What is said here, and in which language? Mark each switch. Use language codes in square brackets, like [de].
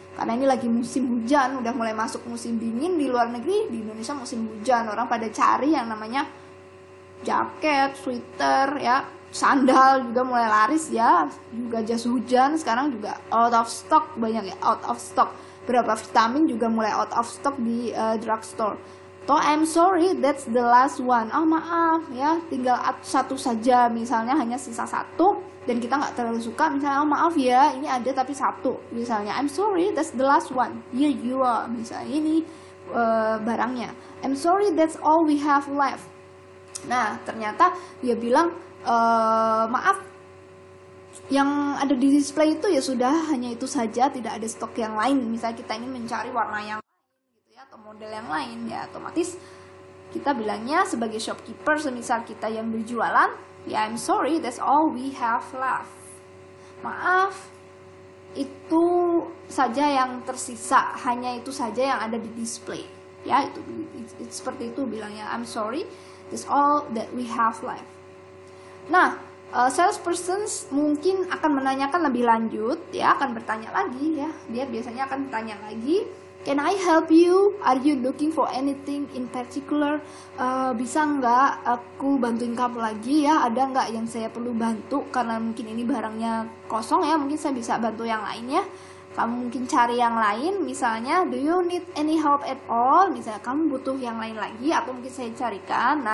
[id] Karena ini lagi musim hujan, udah mulai masuk musim dingin di luar negeri, di Indonesia musim hujan, orang pada cari yang namanya jaket, sweater ya. Sandal juga mulai laris ya, juga jas hujan sekarang juga [en] out of stock, [id] banyak ya out of stock. Beberapa vitamin juga mulai [en] out of stock [id] di drugstore. [en] Toh I'm sorry, that's the last one. [id] Oh maaf ya, tinggal satu saja, misalnya hanya sisa satu dan kita nggak terlalu suka, misalnya oh maaf ya ini ada tapi satu, misalnya [en] I'm sorry, that's the last one. Here you are, [id] misalnya ini barangnya. [en] I'm sorry, that's all we have left. [id] Nah ternyata dia bilang, maaf, yang ada di display itu ya sudah hanya itu saja, tidak ada stok yang lain. Misalnya kita ingin mencari warna yang lain gitu ya, atau model yang lain ya, otomatis kita bilangnya sebagai shopkeeper, semisal kita yang berjualan ya, [en] I'm sorry, that's all we have left. [id] Maaf, itu saja yang tersisa, hanya itu saja yang ada di display ya, itu seperti itu bilangnya, [en] I'm sorry, that's all that we have left. [id] Nah, salesperson mungkin akan menanyakan lebih lanjut ya, akan bertanya lagi ya, dia biasanya akan bertanya lagi, [en] can I help you? Are you looking for anything in particular? [id] Bisa nggak aku bantuin kamu lagi ya, ada nggak yang saya perlu bantu, karena mungkin ini barangnya kosong ya, mungkin saya bisa bantu yang lainnya. Kamu mungkin cari yang lain, misalnya [en] do you need any help at all, [id] misalnya kamu butuh yang lain lagi atau mungkin saya carikan.